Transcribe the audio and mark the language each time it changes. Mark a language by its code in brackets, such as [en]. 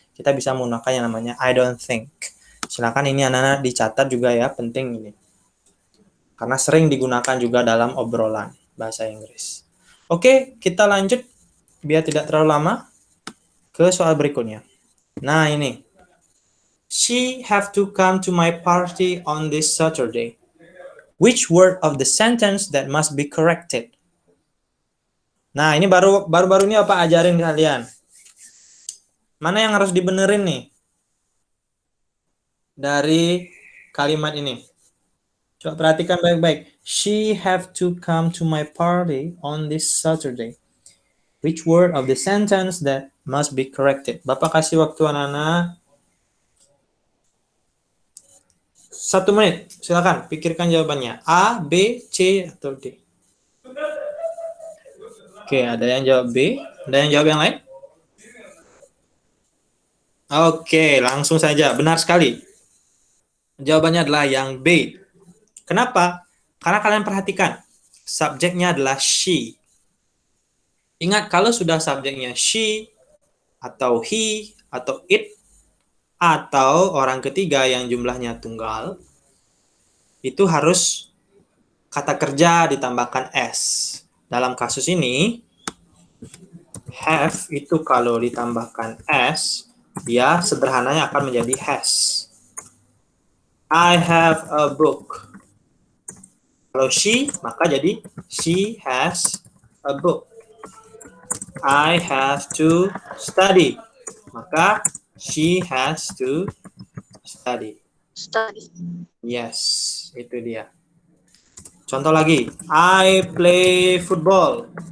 [id] Kita bisa menggunakan yang namanya [en] I don't think. [id] Silakan ini anak-anak dicatat juga ya, penting ini. Karena sering digunakan juga dalam obrolan bahasa Inggris. Oke, kita lanjut biar tidak terlalu lama ke soal berikutnya. Nah, ini. [en] She have to come to my party on this Saturday. Which word of the sentence that must be corrected? [id] Nah, ini baru-baru ini apa ajarin kalian? Mana yang harus dibenerin nih? Dari kalimat ini. Coba perhatikan baik-baik. [en] She have to come to my party on this Saturday. Which word of the sentence that must be corrected? [id] Bapak kasih waktu anak-anak 1 menit. Silakan pikirkan jawabannya. A, B, C, atau D. Oke, ada yang jawab B. Ada yang jawab yang lain? Oke, langsung saja. Benar sekali. Jawabannya adalah yang B. Kenapa? Karena kalian perhatikan. Subjeknya adalah she. Ingat, kalau sudah subjeknya she, atau he, atau it, atau orang ketiga yang jumlahnya tunggal, itu harus kata kerja ditambahkan s. Dalam kasus ini, have itu kalau ditambahkan s, dia sederhananya akan menjadi has. [en] I have a book. [id] Kalau she, maka jadi [en] she has a book. I have to study. [id] Maka [en] she has to study. [id] Yes, itu dia. Contoh lagi, [en] I play football.